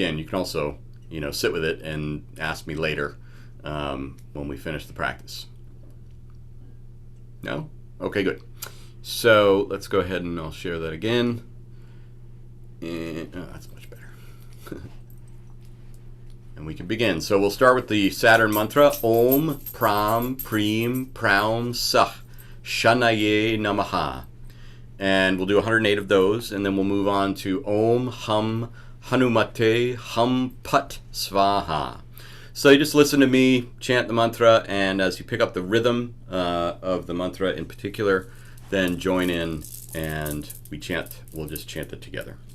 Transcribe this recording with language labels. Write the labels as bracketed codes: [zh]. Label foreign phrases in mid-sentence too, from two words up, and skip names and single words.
[en] You can also sit with it and ask me later when we finish the practice. No? Okay, good. So let's go ahead and I'll share that again. And that's much better. And we can begin. So we'll start with the Saturn mantra. [sa] ॐ प्रां प्रीं प्रौं शनये नमः. [en] And we'll do 108 of those, and then we'll move on to [sa] ॐ हुं हनुमते फट् स्वाहा. [en] So you just listen to me chant the mantra, and as you pick up the rhythm of the mantra in particular, then join in and we'll just chant it together.